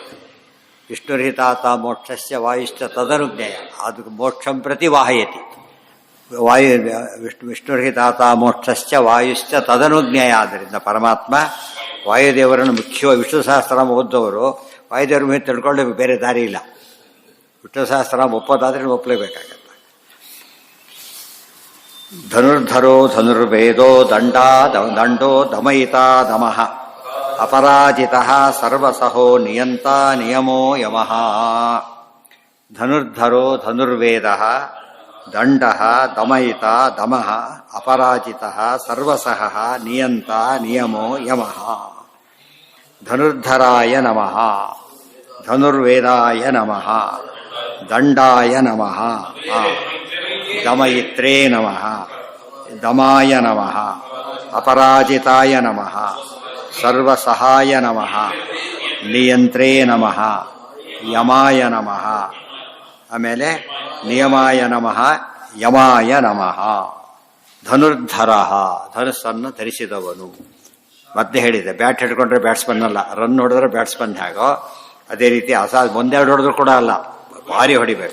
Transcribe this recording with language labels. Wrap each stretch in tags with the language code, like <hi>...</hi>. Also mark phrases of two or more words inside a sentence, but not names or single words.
<sa>ವಿಷ್ಣುರ್ಹಿತಾತ ಮೋಕ್ಷಸ್ಯ ವಾಯುಶ್ಚ ತದನುಜ್ಞೇಯ, ಅದು ಮೋಕ್ಷಂ ಪ್ರತಿ ವಾಹಯತಿ. ವಿಷ್ಣುರ್ಹಿತಾತ ಮೋಕ್ಷಸ್ಯ ವಾಯುಶ್ಚ ತದನುಜ್ಞೇಯ.</sa> <kn>ಆದ್ದರಿಂದ ಪರಮಾತ್ಮ ವಾಯುದೇವರನ್ನು ಮುಖ್ಯವಾಗಿ ವಿಷ್ಣು ಸಹಸ್ರನಾಮ ಓದ್ದವರು ವಾಯುದೇವರ ಮೇಲೆ ತಿಳ್ಕೊಂಡು ಬೇರೆ ದಾರಿ ಇಲ್ಲ. ವಿಷ್ಣು ಸಹಸ್ರನಾಮ ಒಪ್ಪೋದಾದ್ರೆ ಒಪ್ಪಲೇಬೇಕಾಗತ್ತೆ.</kn> <sa>ಧನುರ್ಧರೋ ಧನುರ್ವೇದೋ ದಂಡೋ ದಮಯಿತಾ ದಮಃ ಅಪರಾಜಿತಃ ಸರ್ವಸಹೋ ನಿಯಂತ ನಿಯಮೋ ಯಮಃ. ಧನುರ್ಧರೋ ಧನುರ್ವೇದಃ ದಂಡಃ ದಮಯಿತಾ ದಮಃ ಅಪರಾಜಿತಃ ಸರ್ವಸಃ ನಿಯಂತ ನಿಯಮೋ ಯಮಃ. ಧನುರ್ಧರಾಯ ನಮಃ, ಧನುರ್ವೇದಾಯ ನಮಃ, ದಂಡಾಯ ನಮಃ, ದಮಯಿತ್ರೇ ನಮಃ, ದಮಾಯ ನಮಃ, ಅಪರಾಜಿತಾಯ ನಮಃ, ಸರ್ವಸಹಾಯ ನಮಃ, ನಿಯಂತ್ರೇ ನಮಃ, ಯಮಾಯ ನಮಃ. ಆಮೇಲೆ ನಿಯಮಾಯ ನಮಃ, ಯಮಾಯ ನಮಃ.</sa> <kn>ಧನುರ್ಧರ, ಧನುಸ್ಸನ್ನು ಧರಿಸಿದವನು. ಮತ್ತೆ ಹೇಳಿದೆ, ಬ್ಯಾಟ್ ಹಿಡ್ಕೊಂಡ್ರೆ ಬ್ಯಾಟ್ಸ್ಮನ್ ಅಲ್ಲ, ರನ್ ಹೊಡೆದ್ರೆ ಬ್ಯಾಟ್ಸ್ಮನ್ ಹೇಗೋ ಅದೇ ರೀತಿ ಒಂದೆರಡು ಹೊಡೆದ್ರು ಕೂಡ ಅಲ್ಲ, ಭಾರಿ ಹೊಡಿಬೇಕು.</kn>